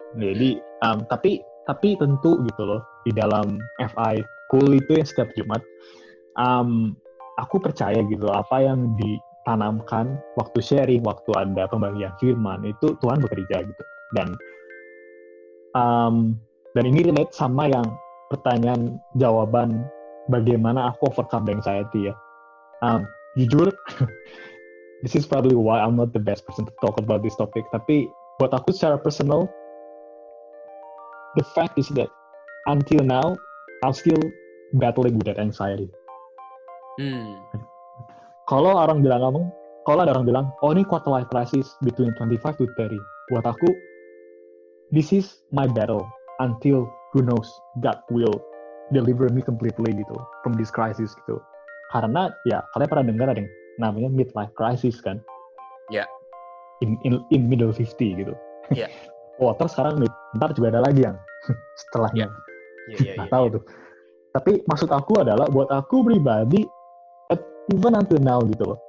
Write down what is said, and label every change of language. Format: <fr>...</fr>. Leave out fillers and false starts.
<id>Jadi tapi tentu gitu loh di dalam FI Cool itu yang setiap Jumat aku percaya gitu apa yang ditanamkan waktu sharing, waktu ada pembagian firman itu Tuhan bekerja gitu. Dan ini relate sama yang pertanyaan jawaban bagaimana aku overcome anxiety ya. Jujur,</id> <en>this is probably why I'm not the best person to talk about this topic.</en> <id>Tapi buat aku secara personal,</id> <en>the fact is that until now, I'm still battling with that anxiety.</en> <id>Kalau ada orang bilang, oh ini quarter life crisis</id> <en>between 25 to 30.</en> <id>Buat aku,</id> <en>this is my battle until who knows God will deliver me completely gitu from this crisis gitu.</en> <id>Karena ya kalian pernah dengar ada yang namanya midlife crisis kan? Ya.</id> <en>Yeah. In middle 50 gitu.</en> <id>Ya. Yeah. Terus sekarang ntar juga ada lagi yang setelahnya.</id> <en>Yeah.</en> <id>Nggak tahu tuh. Tapi maksud aku adalah buat aku pribadi,</id> <en>even until now</en> <id>gitu loh.</id>